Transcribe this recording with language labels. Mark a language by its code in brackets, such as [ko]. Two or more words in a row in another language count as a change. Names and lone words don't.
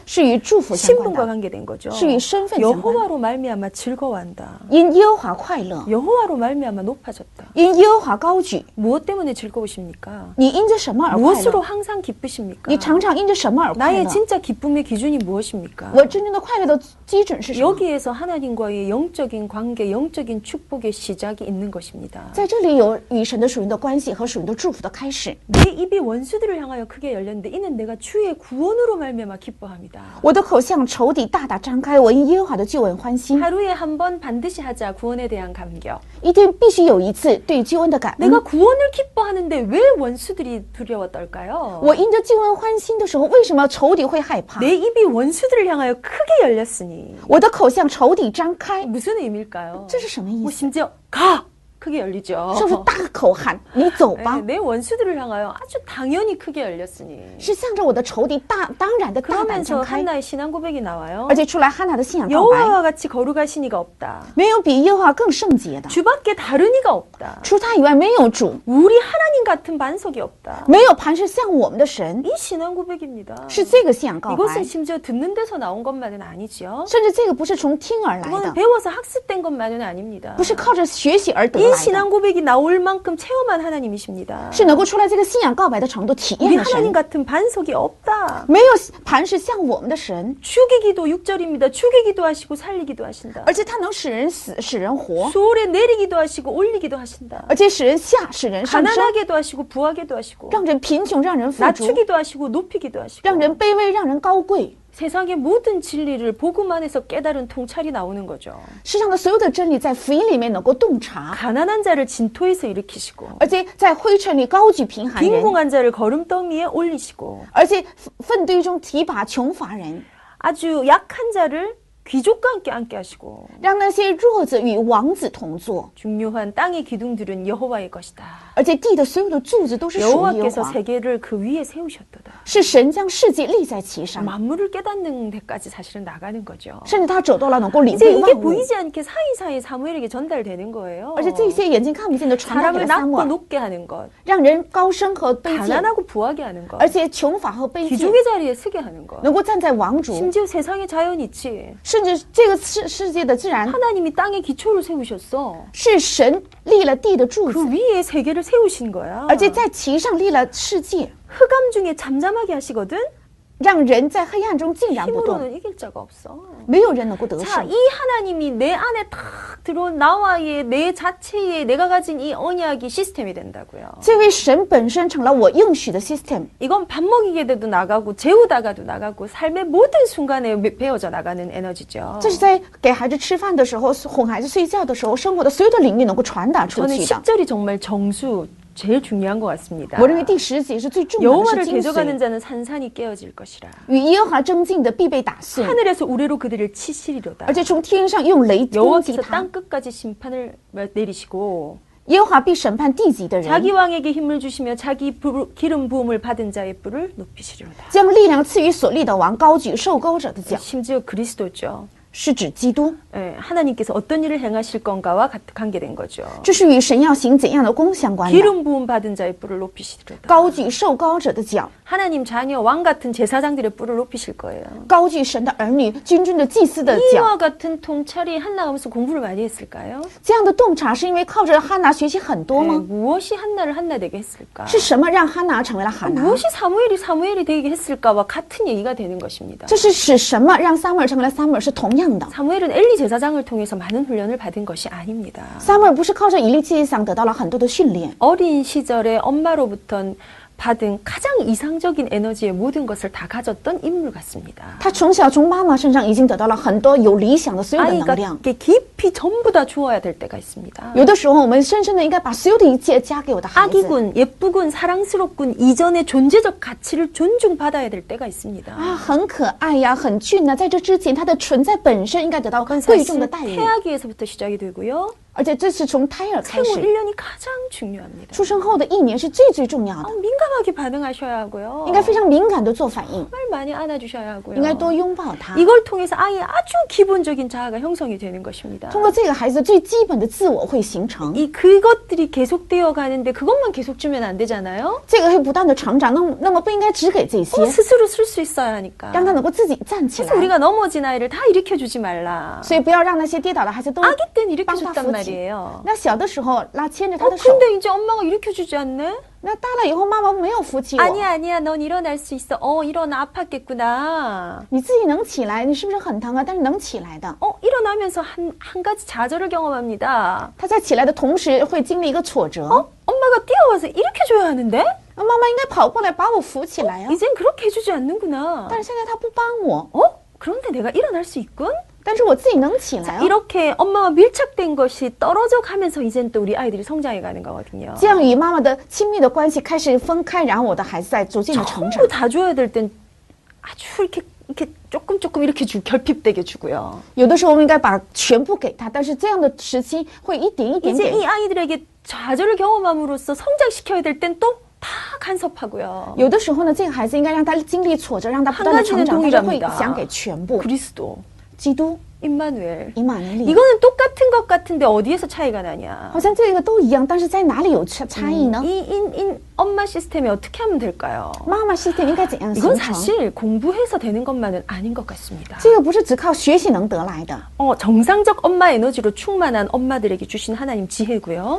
[zh] 是与祝福相关 [ko] 신분과 [zh] 的， [ko] 관계된 거죠. [zh] 是与身份相关。 [ko] 여호와로 말미암아 즐거워한다. [zh] 因耶和华快乐， [ko] 여호와로 말미암아 높아졌다. [zh] 因耶和华高举。 [ko] 무엇 때문에 즐거우십니까? [zh] 你因着什么而快 [ko] 무엇으로 [zh] 乐？ [ko] 항상 기쁘십니까? [zh] 你常常因着什么而快 [ko] 나의 [zh] 乐？ [ko] 진짜 기쁨의 기준이 무엇입니까? [zh] 我真正的快乐的基准是什么？ [ko] 여기에서 하나님과의 영적인 관계, 영적인 축복의 시작이 있는 것입니다. [zh] 在这里有与神的属灵的关系和属灵的祝福的开始。 [ko] 내 입이 원수들을 향하여 크게 열렸는데 이는 내가 주의 구원으로 말미암아 기뻐합니다. [zh] 我的口向仇敌大大张开，我因耶和华的救恩欢心。 [ko] 하루에 한 번 반드시 하자 구원에 대한 감격. [zh] 一天必须有一次对救恩的感恩。 [ko] 내가 구원을 기뻐하는데 왜 원수들이 두려워 떨까요? [zh] 我因着救恩欢心的时候，为什么仇敌会害怕？ [ko] 내 입이 원수들을 향하여 크게 열렸으니 [zh] 我的口向仇敌张开， [ko] 무슨 의미일까요? [zh] 这是什么意 [ko] 뭐 [zh] 思？ [ko] 심지어 가 크게 열리죠. [zh] 是不是大口喊你走吧？ [ko] 네, 내 원수들을 향하여 아주 당연히 크게 열렸으니. [zh] 是向着我的仇敌当然的大胆 [ko] 그러면서 [zh] 张开， [ko] 한나의 신앙 고백이 나와요. [zh] 而且出来汉娜的信仰告白， [ko] 여호와와 같이 거룩하신 이가 없다. [zh] 没有比耶和华更圣洁的， [ko] 주밖에 다른 이가 없다. [zh] 除他以外没有主， [ko] 우리 하나님 같은 반석이 없다. [zh] 没有磐石像我们的神， [ko] 이 신앙 고백입니다. [zh] 是这个信仰告白， [ko] 이것은 심지어 듣는 데서 나온 것만은 아니지요. [zh] 甚至这个不是从听而来 [ko] 이거는 [zh] 的， [ko] 배워서 학습된 것만은 아닙니다. [zh] 不是靠着学习而得 [ko] 이 [zh] 来的， [ko] 신앙 고백이 나올 만큼 체험한 하나님이십니다. [zh] 是能够出来这个信仰告白的程度体 [ko] 우리 [zh] 验的 [ko] 하나님 [zh] 神， [ko] 같은 반석이 없다. [zh] 没有磐石像我们的神， [ko] 죽이기도 6절입니다. 죽이기도 하시고 살리기도 하신다. [zh] 而且他能使人死，使人活， [ko] 수월에 내리기도 하시고 올리기도 하신다. [zh] 而且使人下，使人上升， [ko] 가난하게도 하시고 부하게도 하시고 [zh] 让人贫穷，让人富足， [ko] 낮추기도 하시고 높이기도 하시고 [zh] 让人卑微，让人高贵。 [ko] 세상의 모든 진리를 복음 안에서 깨달은 통찰이 나오는 거죠. [zh] 世上的所有的真理在福音里面能够洞察， [ko] 가난한 자를 진토에서 일으키시고 [zh] 而且在灰尘里高举贫寒人， [ko] 빈궁한 자를 거름덩 위에 올리시고 [zh] 而且粪堆中提拔穷乏人， [ko] 아주 약한 자를 귀족과 함께 앉게 하시고 [zh] 让那些弱子与王子同坐， [ko] 중요한 땅의 기둥들은 여호와의 것이다. [zh] 而且地的所有的柱子都是属耶和 [ko] 여호와께서 [zh] 华， [ko] 세계를 그 위에 세우셨도다. [zh] 是神将世界立在其上， [ko] 만물을 깨닫는 데까지 사실은 나가는 거죠. [zh] 甚至他走到了能够领 [ko] 이제 [zh] 会 [ko] 이게 [zh] 万物， [ko] 보이지 않게 사이사이 사무엘에게 전달되는 거예요. [zh] 而且这些眼睛看不见的传达给 [ko] 사람을 [zh] 了撒母 [ko] 낮고 [zh] 耳， [ko] 높게 하는 것, [zh] 让人高升和卑贱， [ko] 가난하고 부하게 하는 것, [zh] 而且穷乏和卑贱， [ko] 귀족의 자리에 서게 하는 것. [zh] 能够站在王主， [ko] 심지어 세상의 자연이치 [zh] 甚至这个世界的自然 [ko] 하나님이 땅의 기초를 세우셨어. [zh] 是神立了地的柱 [ko] 그 [zh] 子， [ko] 위에 세계를 세우신 거야. [zh] 而且在其上立了世界， [ko] 흑암 중에 잠잠하게 하시거든. [zh] 让人在黑暗中静然不动， [ko] 힘으로는 이길 자가 없어. [zh] 没有人能够得 [ko] 자, [zh] 胜。 [ko] 이 하나님이 내 안에 탁 들어온 나와의 내 자체의 내가 가진 이 언약이 시스템이 된다고요. [zh] 这位神本身成了我应许的 system， [ko] 이건 밥 먹이게 돼도 나가고 재우다가도 나가고 삶의 모든 순간에 배어져 나가는 에너지죠. [zh] 这是在给孩子吃饭的时候、哄孩子睡觉的时候，生活的所有的领域能够传达出 [ko] 저는 [zh] 去的。 [ko] 10절이 정말 정수 제일 중요한 것 같습니다. [zh] 我认为第10节是最重要的， [ko] 여호와를 [zh] 是精 [ko] 대적하는 [zh] 髓。 [ko] 자는 산산이 깨어질 것이라. [zh] 与耶和华争竞的必被打碎， [ko] 하늘에서 우레로 그들을 치시리로다. [zh] 而且从天上用雷攻击 [ko] 여호와께서 [zh] 他。 [ko] 땅 끝까지 심판을 내리시고 [zh] 耶和华必审判地级的人， [ko] 자기 왕에게 힘을 주시며 자기 기름 부음을 받은 자의 뿔을 높이시리로다. [zh] 将力量赐予所立的王，高举受膏者的脚， [ko] 심지어 그리스도죠. [zh] 是指基督。 [ko] 예, 하나님께서 어떤 일을 행하실 건가와 관계된 거죠. [zh] 这是与神要行怎样的功相关的。 [ko] 기름 부음 받은 자의 뿔을 높이시리로다. [zh] 高举受膏者的脚， [ko] 하나님 자녀 왕 같은 제사장들의 뿔을 높이실 거예요. [zh] 高举神的儿女、君尊的祭司的脚。 [ko] 이와 같은 통찰이 한나가면서 공부를 많이 했을까요? [zh] 这样的洞察是因为靠着哈拿学习很多 [ko] 예, [zh] 吗？ [ko] 무엇이 한나를 한나 되게 했을까? [zh] 是什么让哈拿成为了哈拿？ [ko] 무엇이 사무엘이 되게 했을까와 같은 얘기가 되는 것입니다. [zh] 这是使什么让撒母耳成为了撒母耳是同样的。 [ko] 사무엘은 엘리 제사장을 통해서 많은 훈련을 받은 것이 아닙니다. [zh] 撒母耳不是靠着以利祭司得到了很多的训练， [ko] 어린 시절에 엄마로부터 받은 가장 이상적인 에너지의 모든 것을 다 가졌던 인물 같습니다. [zh] 他从小从妈妈身上已经得到了很多有理想的所有的能 [ko] 아이가 [zh] 量。 [ko] 이렇게 깊이 전부 다 주어야 될 때가 있습니다. [zh] 有的时候，我们深深的应该把所有的一切加给我的孩子。 [ko] 아기군, 예쁘군, 사랑스럽군 이전의 존재적 가치를 존중받아야 될 때가 있습니다. [zh] 啊，很可爱呀，很俊呐，在这之前，他的存在本身应该得到 [ko] 그건 [zh] 贵重 [ko] 사실 [zh] 的待遇， [ko] 태아기에서부터 시작이 되고요. [zh] 而且这是从胎儿开 [ko] 생후 [zh] 始， [ko] 1년이 가장 중요합니다. [zh] 出生后的1年是最重要的， [ko] 민감하게 반응하셔야 하고요. [zh] 应该非常敏感的做反应， [ko] 정말 많이 안아주셔야 하고요. [zh] 应该多拥抱他。 [ko] 이걸 통해서 아이의 아주 기본적인 자아가 형성이 되는 것입니다. [zh] 通过这个孩子最基本的自我会形成， [ko] 이 그것들이 계속되어 가는데 그것만 계속 주면 안 되잖아요. [zh] 这个会不断的成长。那么不应该只给这些， [ko] 스스로 쓸 수 있어야 하니까. [zh] 让他能够自己站起 [ko] 그래서 [zh] 来。 [ko] 우리가 넘어진 아이를 다 일으켜주지 말라. [zh] 所以不要让那些跌倒的孩子都 [ko] 아기 때는 [zh] 帮他 [ko] 일으켜줬단 [zh] 扶起。 [ko] 말이에요. [zh] 那小的时候牵着他的手， [ko] 근데 이제 엄마가 일으켜주지 않네? [zh] 那大了以后妈妈没有扶起我， [ko] 아니야, 넌 일어날 수 있어. 일어나 아팠겠구나. [zh] 你自己能起来，你是不是很疼啊？但是能起来的。 [ko] 일어나면서 한 가지 좌절을 경험합니다. [zh] 他在起来的同时会经历一个挫折。 [ko] 엄마가 뛰어와서 일으켜줘야 하는데? [zh] 妈妈应该跑过来把我扶起来呀、 [ko] 이젠 그렇게 해주지 않는구나. [zh] 但是现在他不帮我， [ko] 그런데 내가 일어날 수 있군? [zh] 但是我自己能起来 [ko] 자, [zh] 啊。 [ko] 이렇게 엄마와 밀착된 것이 떨어져 가면서 이젠 또 우리 아이들이 성장해 가는 거거든요. [zh] 这样与妈妈的亲密的关系开始分开，然后我的孩子在逐渐的成长 [ko] 전부 。다 줘야 될 땐 아주 이렇게 이렇게 조금 이렇게 결핍되게 주고요. [zh] 有的时候我们应该把全部给他，但是这样的时期会一点一点 [ko] 이제 [zh] 给。 [ko] 이 아이들에게 좌절을 경험함으로써 성장시켜야 될 땐 또 다 간섭하고요. [zh] 有的时候呢，这个孩子应该让他经历挫折，让他不断的成长，他就会想给全部。 [ko] 그리스도, [zh] 基督 [ko] 임마누엘. [zh] 以马内利， [ko] 이거는 똑같은 것 같은데 어디에서 차이가 나냐? [zh] 好像这个都一样，但是在哪里有差异呢？ [ko] 이 엄마 시스템이 어떻게 하면 될까요? [zh] 妈妈系统应该怎样 [ko] 이건 [zh] 形成？ [ko] 사실 공부해서 되는 것만은 아닌 것 같습니다. [zh] 这个不是只靠学习能得来的， [ko] 정상적 엄마 에너지로 충만한 엄마들에게 주신 하나님 지혜고요.